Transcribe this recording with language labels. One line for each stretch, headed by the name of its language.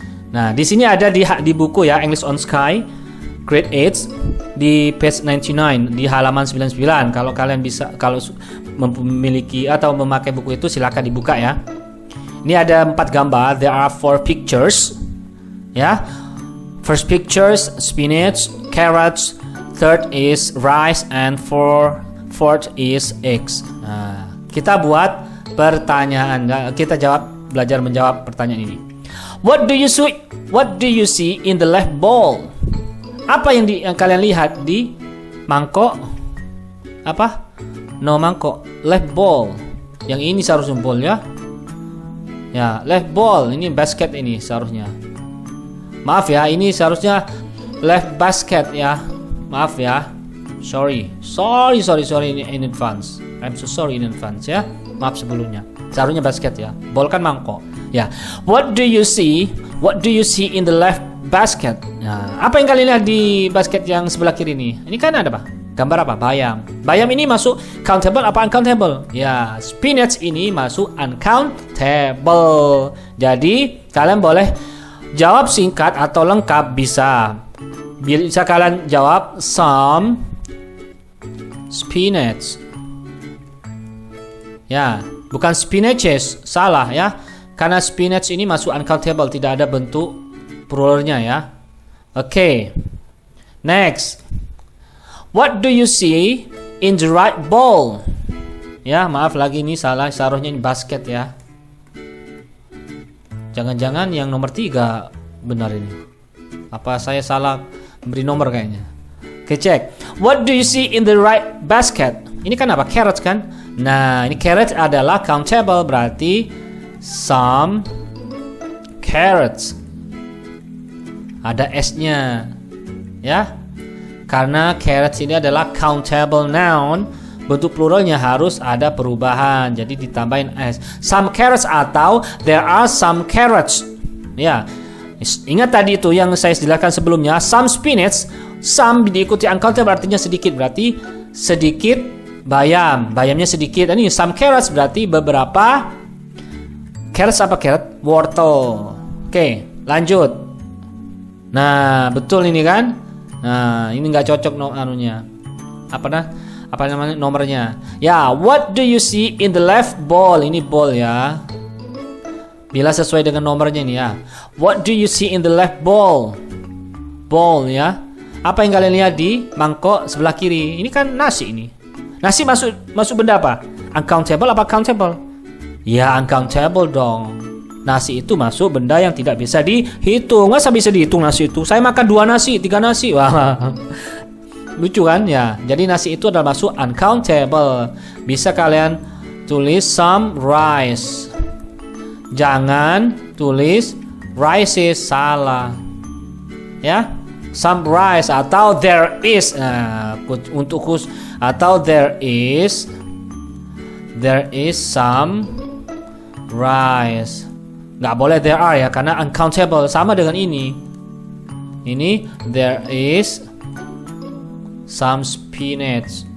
Indonesian: Nah, di sini ada di buku ya, English on Sky, Grade 8, di page 99, di halaman 99. Kalau kalian kalau memiliki atau memakai buku itu, silakan dibuka ya. Ini ada 4 gambar.
English: There are 4 pictures.
Indonesian: Ya.
English: First pictures, spinach, carrots. Third is rice, and fourth is eggs.
Indonesian: Nah, kita buat pertanyaan. Kita belajar menjawab pertanyaan ini.
English: What do you see in the left bowl?
Indonesian: Apa yang kalian lihat di mangkok? Apa? No mangkok. Left bowl. Yang ini seharusnya bowl ya. Ya, left bowl. Ini basket ini seharusnya. Maaf ya, ini seharusnya left basket ya. Maaf ya.
English: Sorry in advance. I'm so sorry in advance ya.
Indonesian: Maaf sebelumnya. Seharusnya basket ya. Bowl kan mangkok. Ya.
English: What do you see in the left basket?
Indonesian: Nah, apa yang kalian lihat di basket yang sebelah kiri ini? Ini kan ada apa? Gambar apa? Bayam. Bayam ini masuk countable apa uncountable? Ya, spinach ini masuk uncountable. Jadi, kalian boleh jawab singkat atau lengkap bisa. Bisa kalian jawab some spinach. Ya, bukan spinaches, salah ya. Karena spinach ini masuk uncountable, tidak ada bentuk pluralnya ya. Oke. Next.
English: What do you see in the right bowl?
Indonesian: Ya, maaf lagi ini salah, seharusnya ini basket ya. Jangan-jangan yang nomor 3 benar ini. Apa saya salah beri nomor kayaknya. Oke, cek.
English: What do you see in the right basket?
Indonesian: Ini kan apa? Carrots kan? Nah, ini carrots adalah countable, berarti some carrots. Ada S-nya. Ya. Karena carrots ini adalah countable noun, bentuk pluralnya harus ada perubahan. Jadi ditambahin S.
English: Some carrots atau there are some carrots.
Indonesian: Ya. Ingat tadi itu yang saya jelaskan sebelumnya, some spinach, some diikuti uncountable artinya sedikit, berarti sedikit bayam. Bayamnya sedikit. Ini some carrots berarti beberapa. Carrots apa carrot? Wortel. Oke, lanjut. Nah, betul ini kan? Nah, ini nggak cocok anunya. Apa namanya nomornya?
English: Ya, what do you see in the left bowl?
Indonesian: Ini bowl ya. Bila sesuai dengan nomornya ini ya.
English: What do you see in the left bowl?
Indonesian: Bowl ya. Apa yang kalian lihat di mangkok sebelah kiri? Ini kan nasi ini. Nasi masuk benda apa? Uncountable apa countable? Ya uncountable dong. Nasi itu masuk benda yang tidak bisa dihitung. Masa bisa dihitung nasi itu? Saya makan 2 nasi, 3 nasi. Wah. Lucu kan ya? Jadi nasi itu adalah masuk uncountable. Bisa kalian tulis some rice. Jangan tulis rices, salah.
English: Ya, some rice atau there is.
Indonesian: Nah, untuk khusus atau
English: there is some rice.
Indonesian: Nggak boleh there are ya, karena uncountable. Sama dengan ini.
English: Ini there is some spinach.